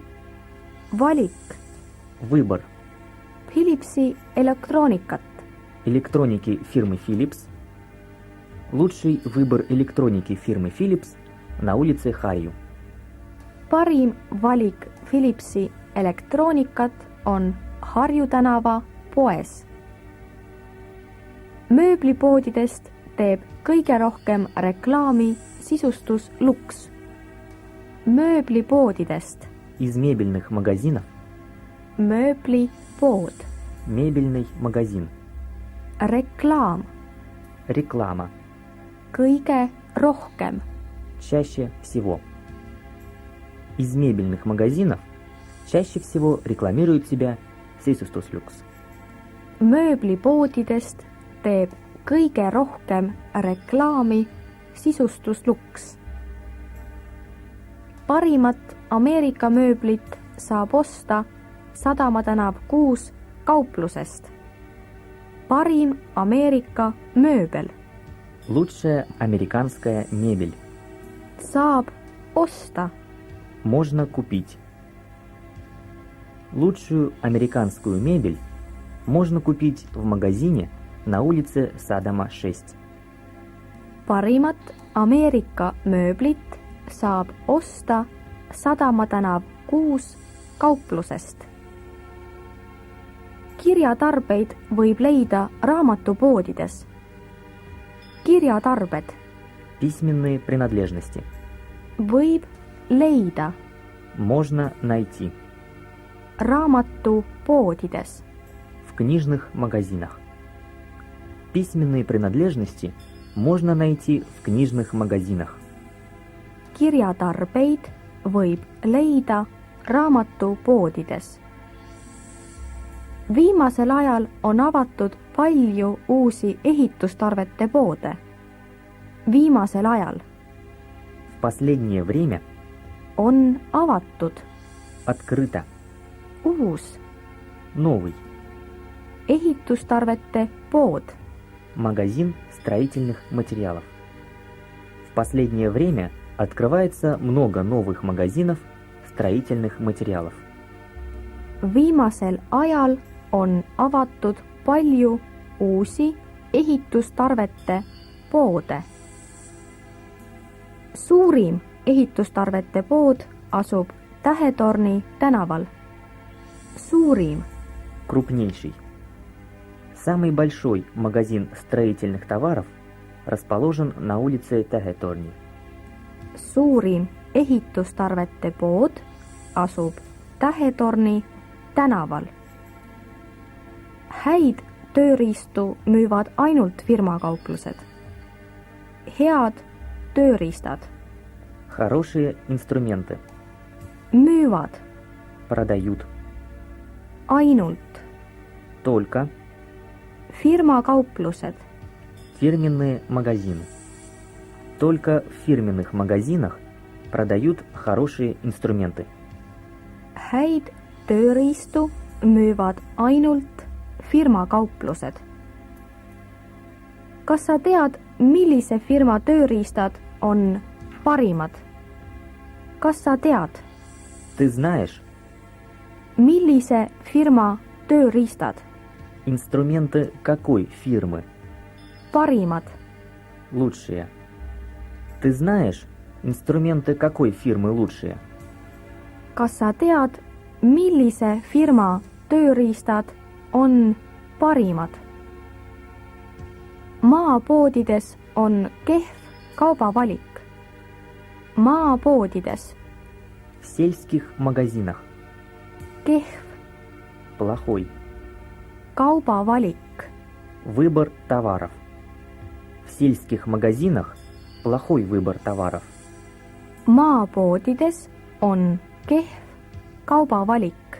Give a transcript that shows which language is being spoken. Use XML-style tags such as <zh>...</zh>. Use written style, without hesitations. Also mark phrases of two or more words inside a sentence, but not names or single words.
<et>valik</et> <ru>выбор</ru> <et>Philipsi elektroonikat.</et> <ru>электроники фирмы Philips. Лучший выбор электроники фирмы Philips на улице Harju.</ru> <et>Parim valik Philipsi elektroonikat on Harju tänava poes. Mööblipoodidest teeb kõige rohkem reklaami sisustus Lux. Mööblipoodidest.</et> <ru>Из мебельных магазинов</ru> <et>Mööblipood.</et> <ru>мебельный магазин.</ru> <et>Reklaam.</et> <ru>Реклама.</ru> <et>Kõige rohkem.</et> <ru>Чаще всего. Из мебельных магазинов чаще всего рекламирует себя Sisustus Lux.</ru> <et>Mööblipoodidest teeb kõige rohkem reklaami sisustus Lux. Parimat Ameerika mööblit saab osta Sadama tänav 6 kauplusest. Parim Ameerika mööbel</et> <ru>Лучшая американская мебель.</ru> <et>saab osta.</et> <ru>Можно купить. Лучшую американскую мебель можно купить в магазине на улице Садама 6.</ru> <et>Parimat Ameerika mööblit saab osta Sadama tänav 6 kauplusest. Kirjatarbeid võib leida raamatupoodides. Kirjatarbed</et> <ru>Письменные принадлежности.</ru> <et>võib leida</et> <ru>Можно найти</ru> <et>raamatupoodides.</et> <ru>в книжных магазинах. Письменные принадлежности можно найти в книжных магазинах.</ru> <et>Kirjatarbeid võib leida raamatupoodides. Viimasel ajal on avatud palju uusi ehitustarvete poode. viimasel ajal,</et> <ru>В последнее время</ru> <et>on avatud,</et> <ru>открыто.</ru> <et>uus</et> <ru>Новый.</ru> <et>ehitustarvete pood,</et> <ru>Магазин строительных материалов. В последнее время открывается много новых магазинов строительных материалов.</ru> <et>viimasel ajal on avatud palju uusi ehitustarvete poode. Suurim ehitustarvete pood asub Tähetorni tänaval. Suurim,</et> <ru>Крупнейший. Самый большой магазин строительных товаров расположен на улице Tähetorni.</ru> <et>suurim ehitustarvete pood asub Tähetorni tänaval. Häid tööriistu müüvad ainult firmakauplused. Head tööriistad</et> <ru>Хорошие инструменты</ru> <et>müüvad</et> <ru>продают</ru> <et>ainult</et> <ru>только</ru> <et>firmakauplused.</et> <ru>фирменные магазины. Только в фирменных магазинах продают хорошие инструменты.</ru> <et>Häid tööriistu müüvad ainult firmakauplused. Kas sa tead, millise firma tööriistad on parimad? Kas sa tead,</et> <ru>Ты знаешь,</ru> <et>millise firma tööriistad</et> <ru>инструменты какой фирмы</ru> <et>parimad?</et> <ru>лучшие? Ты знаешь, инструменты какой фирмы лучшие?</ru> <et>Kas sa tead, millise firma tööriistad on parimad? Maapoodides on kehv kaubavalik. Maapoodides</et> <ru>В сельских магазинах</ru> <et>kehv</et> <ru>плохой.</ru> <et>kaubavalik.</et> <ru>Выбор товаров. В сельских магазинах плохой выбор товаров.</ru> <et>Maapoodides on kehv kaubavalik.</et>